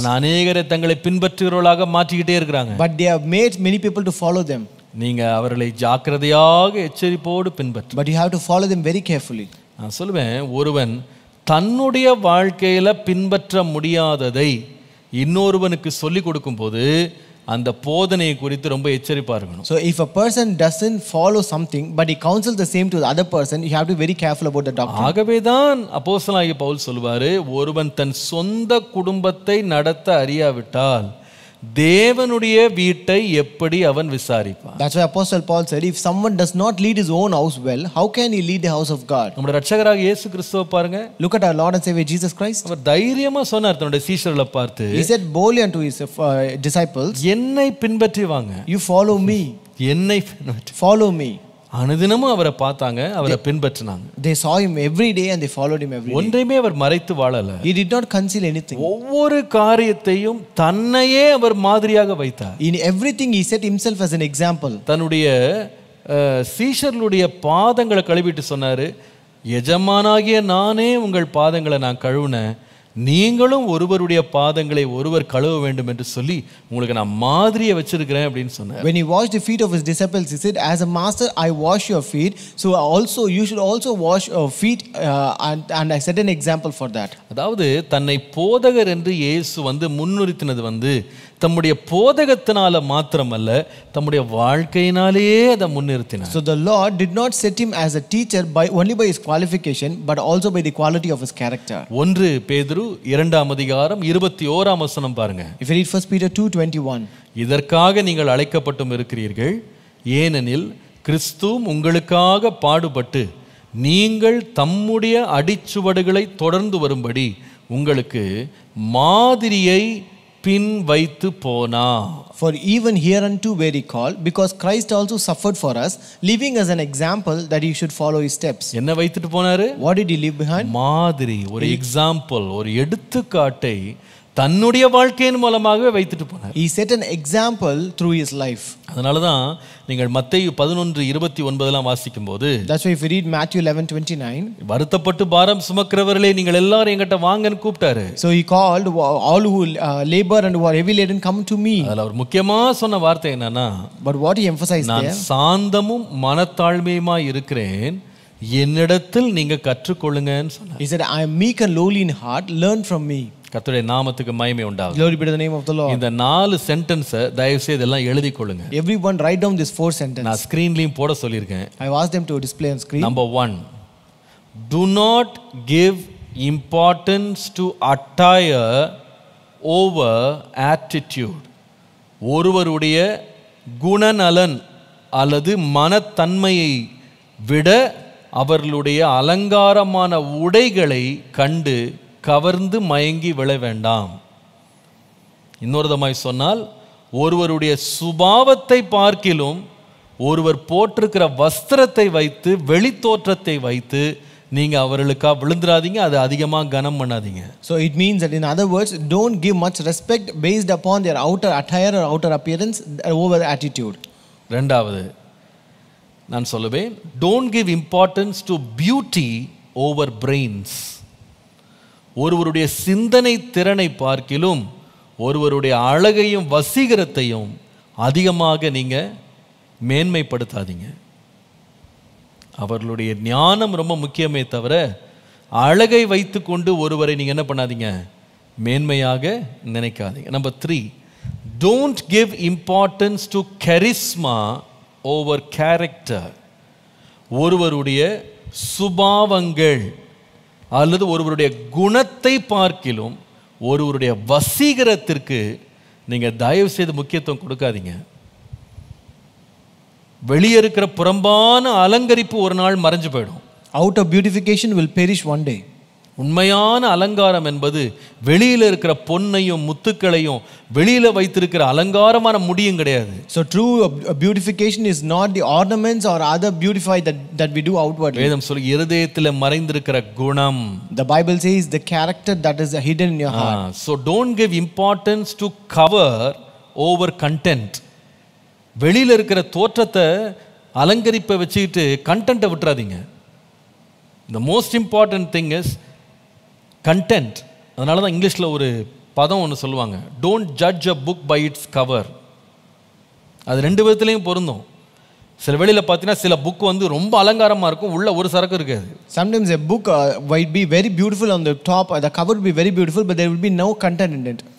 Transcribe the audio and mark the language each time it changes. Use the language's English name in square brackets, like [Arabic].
[Tamil] ஆனா அநேகரை தங்களை பின்பற்றுகிறவர்களாக மாற்றிக்கிட்டே இருக்கிறாங்க. [English] But they have made many people to follow them. [Tamil] நீங்க அவர்களை ஜாக்கிரதையாக எச்சரிப்போடு பின்பற்று. [English] But you have to follow them very carefully. [Tamil] நான் சொல்லுவேன், ஒருவன் தன்னுடைய வாழ்க்கையில பின்பற்ற முடியாததை இன்னொருவனுக்கு சொல்லிக் கொடுக்கும் போது அந்த போதனையை குறித்து ரொம்ப எச்சரிப்பா இருக்கணும். [English] So if a person doesn't follow something but he counsels the same to the other person, you have to be very careful about the doctrine. [Tamil] ஆகவே தான் அப்போஸ்தலனாகிய பவுல் சொல்வாரு, ஒருவன் தன் சொந்த குடும்பத்தை நடத்த அறியாவிட்டால் தேவனுடைய வீட்டை எப்படி அவன் விசாரிப்பான்? [English] That's why Apostle Paul said, if someone does not lead his own house well, how can he lead the house of God? [Tamil] நம்முடைய இரட்சகராகிய இயேசு கிறிஸ்துவை பாருங்க. [English] Look at our Lord and Savior Jesus Christ. [Tamil] அவர் தைரியமா சொன்னார் தன்னுடைய சீஷர்களை பார்த்து, [English] He said boldly unto his disciples, [Tamil] என்னை பின்பற்றி வாங்க. [English] you follow me. [Tamil] என்னை பின்பற்றி. [English] Follow me. [Tamil] அனுதினமும் அவரை பார்த்தாங்க, அவரை பின்பற்றினாங்க. [English] They saw him every day and they followed him every day. [Tamil] ஒன்றையுமே அவர் மறைத்து வாழல. [English] He did not conceal anything. [Tamil] ஒவ்வொரு காரியத்தையும் தன்னையே அவர் மாதிரியாக வைத்தார். [English] In everything he set himself as an example. [Tamil] தன்னுடைய சீஷர்களுடைய பாதங்களை கழுவிட்டு சொன்னாரு, எஜமானாகிய நானே உங்கள் பாதங்களை நான் கழுவுனேன், நீங்களும் ஒருவருடைய பாதங்களை ஒருவர் கழுவ வேண்டும் என்று சொல்லி உங்களுக்கு நான் மாதிரியை வச்சிருக்கிறேன் அப்படின்னு சொன்னார். [English] When he washed the feet of his disciples, he said, as a master I wash your feet, so also you should also wash your feet, and I set an example for that. [Tamil] அதாவது தன்னை போதகர் என்று இயேசு முன்னிறுத்தினது தம்முடைய போதகத்தினால மாத்திரமல்ல, தம்முடைய வாழ்க்கையினாலேயே அதை முன்னிறுத்தினார். [English] So the Lord did not set him as a teacher only by his qualification, but also by the quality of his character. [Tamil] 1 பேதுரு 2ஆம் அதிகாரம் 21ஆம் வசனம் பாருங்க. [English] If you read 1 Peter 2:21, [Tamil] இதற்காக நீங்கள் அழைக்கப்பட்டும் இருக்கிறீர்கள், ஏனெனில் கிறிஸ்து உங்களுக்காக பாடுபட்டு நீங்கள் தம்முடைய அடிச்சுவடுகளை தொடர்ந்து வரும்படி உங்களுக்கு மாதிரியை பின் வைத்து போனா. [English] For even hereunto were ye called, because Christ also suffered for us, leaving us an example that you should follow his steps. [Tamil] என்ன வைத்துட்டு போனாரு? [English] What did he leave behind? [Tamil] மாதிரி, ஒரு எக்ஸாம்பிள், ஒரு எடுத்துக்காட்டை தன்னுடைய வாழ்க்கையின் மூலமாகவே வைத்துட்டு போனார். [English] He set an example through his life. [Tamil] அதனால தான் நீங்கள் மத்தேயு 11:29 வாசிக்கும் போது, [English] That's why if you read Matthew 11:29, [Tamil] வருத்தப்பட்டு பாரம் சுமக்கிறவர்களே நீங்கள் எல்லாரும் என்கிட்ட வாங்கன்னு கூப்பிட்டாரு. [English] so he called all who labor and who are heavy laden, come to me. [Tamil] அதுல அவர் முக்கியமா சொன்ன வார்த்தை என்னன்னா, [English] But what he emphasized [Tamil] நான் [English] there, [Tamil] சாந்தமும் மனத்தாழ்மையுமா இருக்கிறேன், என்னிடத்தில் நீங்க கற்றுக்கொள்ளுங்கன்னு சொன்னார். [English] he said, I am meek and lowly in heart, learn from me. [Tamil] கர்த்தருடைய நாமத்துக்கு மகிமை உண்டாகும். [English] Glory be to the name of the Lord. [Tamil] இந்த 4 சென்டென்ஸை தயவு செய்து எல்லாம் எழுதி கொள்ளுங்க. [English] Everyone write down this 4 sentences. [Tamil] நான் ஸ்கிரீன்லயும் போட சொல்லியிருக்கேன். [English] I asked them to display on screen. Number 1, do not give importance to attire over attitude. [Tamil] ஒருவருடைய குணநலன் அல்லது மனத்தன்மையை விட அவர்களுடைய அலங்காரமான உடைகளை கண்டு கவர்ந்து மயங்கி விழ வேண்டாம். இன்னொரு விதமாய் சொன்னால், ஒருவருடைய சுபாவத்தை பார்க்கிலும் ஒருவர் போட்டிருக்கிற வஸ்திரத்தை வைத்து, வெளித்தோற்றத்தை வைத்து நீங்க அவர்களுக்கா விழுந்துடாதீங்க, அது அதிகமாக கனம் பண்ணாதீங்க. [English] So it means that, in other words, don't give much respect based upon their outer attire or outer appearance over attitude. [Tamil] ரெண்டாவது நான் சொல்லுவேன், [English] don't give importance to beauty over brains. [Tamil] ஒருவருடைய சிந்தனை திறனை பார்க்கிலும் ஒருவருடைய அழகையும் வசீகரத்தையும் அதிகமாக நீங்க மேன்மைப்படுத்தாதீங்க. அவர்களுடைய ஞானம் ரொம்ப முக்கியமே தவிர அழகை வைத்துக்கொண்டு ஒருவரை நீங்க என்ன பண்ணாதீங்க, மேன்மையாக நினைக்காதீங்க. [English] Number 3, don't give importance to charisma over character. [Tamil] ஒருவருடைய சுபாவங்கள் அல்லது ஒருவருடைய குணத்தை பார்க்கிலும் ஒருவருடைய வசீகரத்திற்கு நீங்க தயவு செய்து முக்கியத்துவம் கொடுக்காதீங்க. வெளியே இருக்கிற புறம்பான அலங்கரிப்பு ஒரு நாள் மறைஞ்சு போயிடும். [English] Outer beautification will perish one day. [Tamil] உண்மையான அலங்காரம் என்பது வெளியில இருக்கிற பொன்னையும் முத்துக்களையும் வெளியில வைத்திருக்கிற அலங்காரமான முடியும் கிடையாது. [English] So true beautification is not the ornaments or other beautify that we do outwardly. [Tamil] வேதம் சொல்லு, இருதயத்திலே மறைந்திருக்கிற குணம். [English] The Bible says the character that is hidden in your heart. So don't give importance to cover over content. [Tamil] வெளியில இருக்கிற தோற்றத்தை அலங்கரிப்பை வச்சுக்கிட்டு கண்டென்ட்டை விட்டுறாதீங்க. [English] The most important thing is content. [Tamil] அதனால தான் இங்கிலீஷில் ஒரு பதம் ஒன்று சொல்லுவாங்க, [English] Don't judge a book by its cover. [Tamil] அது 2 விதத்துலையும் பொருந்தும். சில வேளையில் பார்த்தீங்கன்னா சில புக் வந்து ரொம்ப அலங்காரமாக இருக்கும், உள்ள ஒரு சரக்கு இருக்காது. [English] Sometimes a book might be very beautiful on the top, the cover will be very beautiful, but there will be no content in it.